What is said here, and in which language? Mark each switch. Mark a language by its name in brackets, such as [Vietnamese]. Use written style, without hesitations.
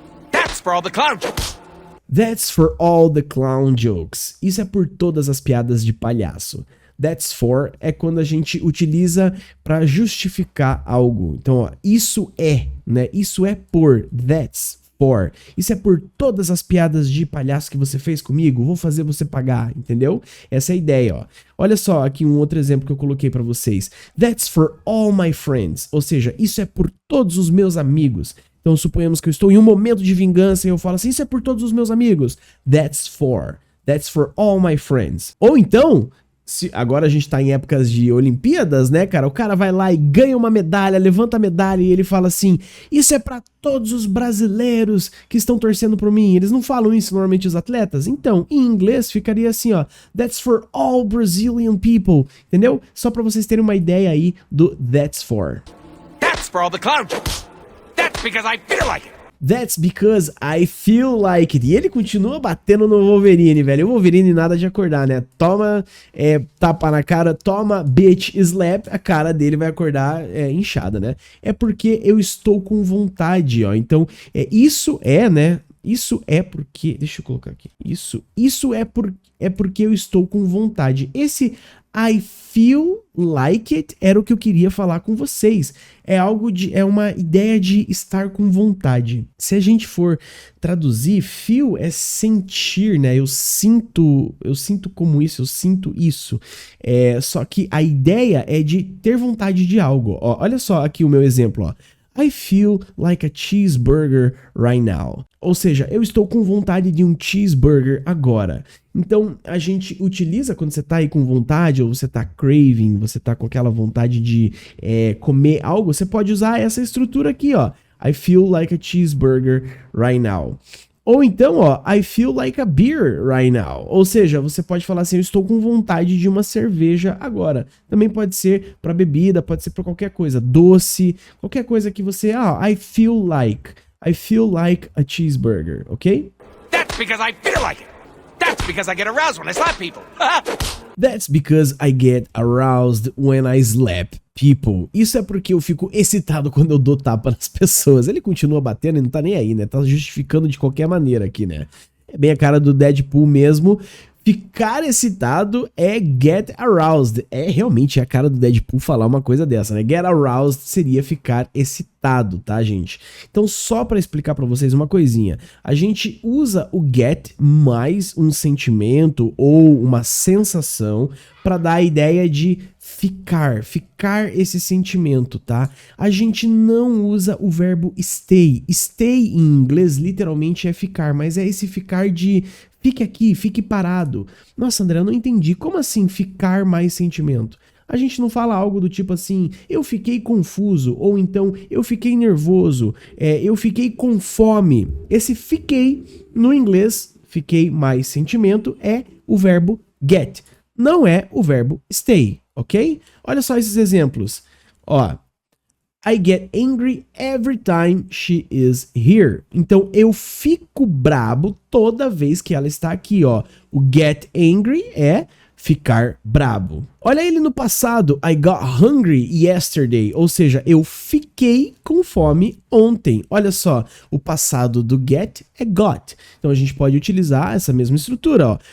[English] That's for all the clown jokes. That's for all the clown jokes. [Portuguese] Isso é por todas as piadas de palhaço. [English] That's for [Portuguese] é quando a gente utiliza para justificar algo. Então, ó, isso é, né? Isso é por. [English] That's for. [Portuguese] Isso é por todas as piadas de palhaço que você fez comigo. Vou fazer você pagar, entendeu? Essa é a ideia, ó. Olha só aqui um outro exemplo que eu coloquei para vocês. [English] That's for all my friends. [Portuguese] Ou seja, isso é por todos os meus amigos. Então, suponhamos que eu estou em um momento de vingança e eu falo assim, isso é por todos os meus amigos. [English] That's for all my friends. [Portuguese] Ou então, agora a gente tá em épocas de Olimpíadas, né, cara? O cara vai lá e ganha uma medalha, levanta a medalha e ele fala assim, isso é pra todos os brasileiros que estão torcendo por mim. Eles não falam isso normalmente os atletas? Então, em inglês ficaria assim, ó, [English] that's for all Brazilian people, [Portuguese] entendeu? Só pra vocês terem uma ideia aí do [English] that's for. That's for all the clown jokes. That's because I feel like it. That's because I feel like it. [Portuguese] E ele continua batendo no Wolverine, velho. O Wolverine nada de acordar, né? Toma tapa na cara, toma [English] bitch slap, [Portuguese] a cara dele vai acordar inchada, né? É porque eu estou com vontade, ó. Então, isso é, né? Isso é porque... Deixa eu colocar aqui. Isso é porque eu estou com vontade. Esse [English] I feel like it [Portuguese] era o que eu queria falar com vocês. É uma ideia de estar com vontade. Se a gente for traduzir, feel é sentir, né? Eu sinto como isso, eu sinto isso. Só que a ideia é de ter vontade de algo. Ó, olha só aqui o meu exemplo, ó. [English] I feel like a cheeseburger right now. [Portuguese] Ou seja, eu estou com vontade de um cheeseburger agora. Então, a gente utiliza quando você tá aí com vontade, ou você tá craving, você tá com aquela vontade de comer algo, você pode usar essa estrutura aqui, ó. [English] I feel like a cheeseburger right now. [Portuguese] Ou então, ó, [English] I feel like a beer right now. [Portuguese] Ou seja, você pode falar assim, eu estou com vontade de uma cerveja agora. Também pode ser para bebida, pode ser para qualquer coisa, doce, qualquer coisa que você, [English] I feel like a cheeseburger, [Portuguese] ok? [English] That's because I feel like it. That's because I get aroused when I slap people. That's because I get aroused when I slap people. [Portuguese] Isso é porque eu fico excitado quando eu dou tapa nas pessoas. Ele continua batendo e não tá nem aí, né? Tá justificando de qualquer maneira aqui, né? É bem a cara do Deadpool mesmo. Ficar excitado é [English] get aroused. [Portuguese] É realmente a cara do Deadpool falar uma coisa dessa, né? [English] Get aroused [Portuguese] seria ficar excitado, tá, gente? Então, só pra explicar pra vocês uma coisinha. A gente usa o get mais um sentimento ou uma sensação pra dar a ideia de ficar esse sentimento, tá? A gente não usa o verbo stay. Stay em inglês literalmente é ficar, mas é esse ficar de fique aqui, fique parado. Nossa, André, eu não entendi. Como assim ficar mais sentimento? A gente não fala algo do tipo assim, eu fiquei confuso, ou então eu fiquei nervoso, eu fiquei com fome. Esse fiquei, no inglês, fiquei mais sentimento, é o verbo get. Não é o verbo stay, ok? Olha só esses exemplos. [English] Ó, I get angry every time she is here. [Portuguese] Então, eu fico brabo toda vez que ela está aqui, ó. O get angry é ficar brabo. Olha ele no passado, [English] I got hungry yesterday, [Portuguese] ou seja, eu fiquei com fome ontem. Olha só, o passado do get é got. Então a gente pode utilizar essa mesma estrutura, ó.